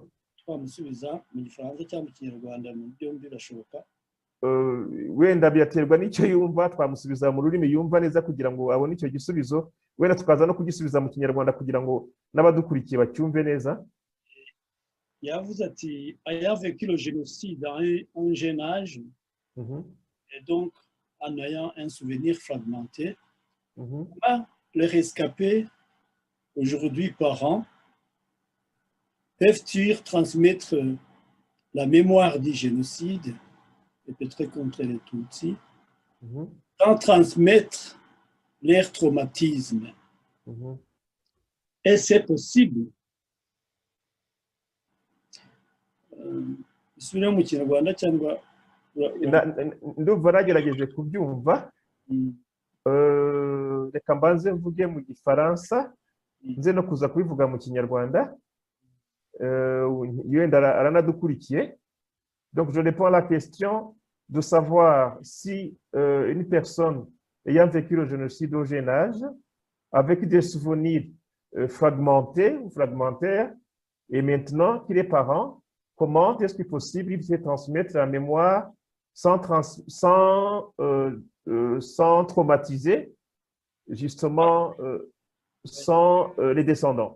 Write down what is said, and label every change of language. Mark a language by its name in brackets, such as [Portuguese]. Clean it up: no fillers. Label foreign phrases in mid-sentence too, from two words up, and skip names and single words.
[Kinyarwanda] twamusubiza mu gifaransa cyangwa mu kinyarwanda, mu byombi birashoboka. Wenda byaterwa n'icyo yumva, twamusubiza mu rurimi yumva neza kugira ngo abone icyo gisubizo, wenda tukaza no kugisubiza mu kinyarwanda kugira ngo n'abadukurikiye bacyumve neza. Yavuze ati [French] ayant vécu le génocide à un jeune âge, et donc en ayant un souvenir fragmenté, les rescapés, aujourd'hui parents, peuvent-ils transmettre la mémoire du génocide et peut-être contre les Tutsis, sans transmettre leur traumatisme? Est-ce possible [Kinyarwanda] isubire mu kinyarwanda cyangwa ndumva nagerageje kubyumva. Reka mbanze mvuge mu gifaransa nze no kuza kubivuga mu kinyarwanda, yenda aranadukurikiye. [French] Donc je réponds à la question de savoir si une personne ayant vécu le génocide au jeune âge, avec des souvenirs fragmentés ou fragmentaires, et maintenant qu'il est parent, comment est-ce qu'il est possible de transmettre la mémoire sans traumatiser, justement, sans les descendants?